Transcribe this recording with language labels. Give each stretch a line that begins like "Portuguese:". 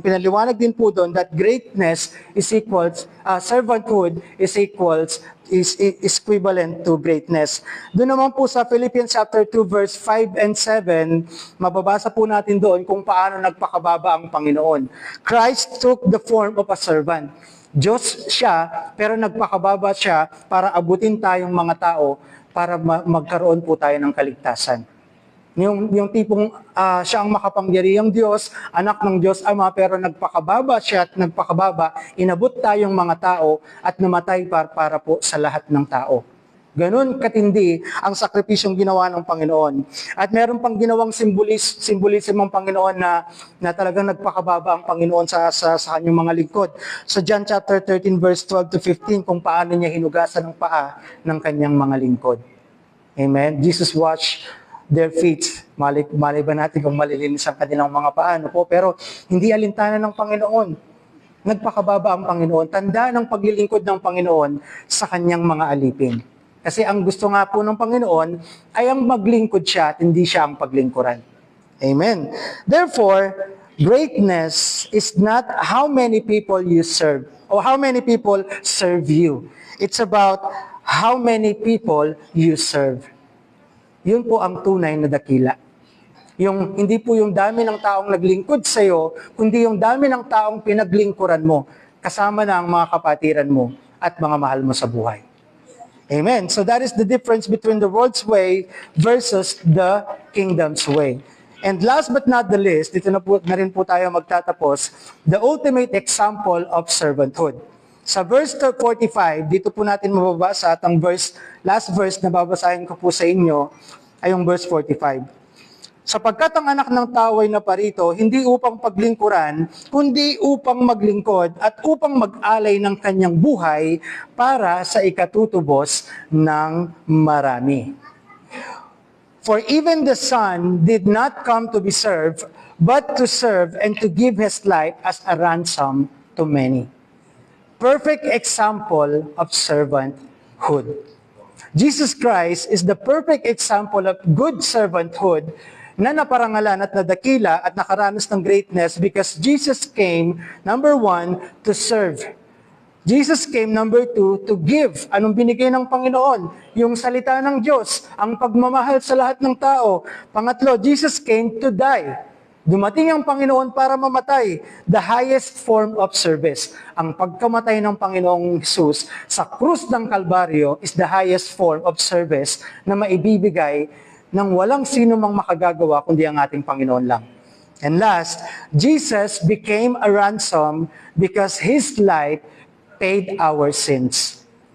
Filipino: Pinaliwanag din po doon
English: that greatness is equals, servanthood is equivalent to greatness.
Filipino: Doon naman po sa Philippians chapter 2 verse 5 and 7, mababasa po natin doon kung paano nagpakababa ang Panginoon.
English: Christ took the form of a servant.
Filipino: Diyos siya, pero nagpakababa siya para abutin tayong mga tao para magkaroon po tayo ng kaligtasan. Yung tipong siya ang makapangyarihang Diyos, anak ng Diyos Ama, pero nagpakababa siya at nagpakababa, inabot tayong mga tao at namatay para po sa lahat ng tao. Ganon katindi ang sakripisyong ginawa ng Panginoon. At meron pang ginawang symbolism ng Panginoon na talagang nagpakababa ang Panginoon sa kanyang mga lingkod. So John chapter 13 verse 12 to 15 kung paano niya hinugasan ng paa ng kanyang mga lingkod. Amen?
English: Jesus washed their feet.
Filipino: Malay ba natin kung malilinis ang kanilang mga paa? No po? Pero hindi alintana ng Panginoon. Nagpakababa ang Panginoon. Tanda ng paglilingkod ng Panginoon sa kanyang mga alipin. Kasi ang gusto nga po ng Panginoon ay ang maglingkod siya at hindi siya ang paglingkuran. Amen.
English: Therefore, greatness is not how many people you serve or how many people serve you. It's about how many people you serve.
Filipino: Yun po ang tunay na dakila. Hindi po yung dami ng taong naglingkod sa iyo, kundi yung dami ng taong pinaglingkuran mo, kasama na ang mga kapatiran mo at mga mahal mo sa buhay. Amen.
English: So that is the difference between the world's way versus the kingdom's way. And last but not the least,
Filipino: dito na rin po tayo magtatapos,
English: the ultimate example of servanthood.
Filipino: Sa verse 45, dito po natin mababasa at ang last verse na babasahin ko po sa inyo ay yung verse 45. Sapagkat ang anak ng tao ay naparito, hindi upang paglingkuran, kundi upang maglingkod at upang mag-alay ng kanyang buhay para sa ikatutubos ng marami.
English: For even the Son did not come to be served, but to serve and to give His life as a ransom to many. Perfect example of servanthood. Jesus Christ is the perfect example of good servanthood
Filipino: na naparangalan at nadakila at nakaranas ng
English: greatness because Jesus came, number 1, to serve. Jesus came, number 2, to give.
Filipino: Anong binigay ng Panginoon? Yung salita ng Diyos, ang pagmamahal sa lahat ng tao.
English: Pangatlo, Jesus came to die.
Filipino: Dumating ang Panginoon para mamatay.
English: The highest form of service.
Filipino: Ang pagkamatay ng Panginoong Jesus sa krus ng Kalbaryo
English: is the highest form of service
Filipino: na maibibigay nang walang sino mang makagagawa kundi ang ating Panginoon lang.
English: And last, Jesus became a ransom because His life paid our sins.